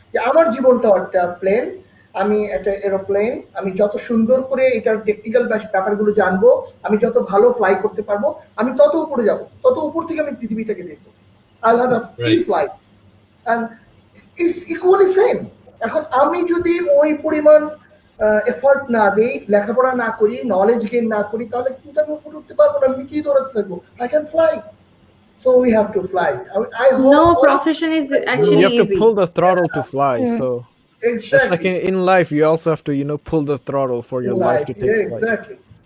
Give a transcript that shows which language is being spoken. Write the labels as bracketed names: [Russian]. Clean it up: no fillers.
[Bangla] আমার জীবনটা একটা প্লেন, আমি একটা এরোপ্লেন, আমি যত সুন্দর করে এটার টেকনিক্যাল ব্যাপারগুলো জানবো, আমি যত ভালো ফ্লাই করতে পারবো, আমি তত উপরে যাব, তত উপর থেকে আমি পৃথিবীটাকে দেখবো। [English] I'll have a free flight and it's equally same. [Bangla] এখন আমি যদি ওই পরিমাণ এফর্ট না দেই, লেখাপড়া না করি, নলেজ গেইন না করি, তাহলে কিন্তু আমি উপরে উঠতে পারবো না, নিচেই দৌড়াতে থাকবো। [English] I can fly. So we have to fly. I hope no profession is actually you have easy. to pull the throttle to fly. So exactly. Just like in life, you also have to pull the throttle for your life to take flight.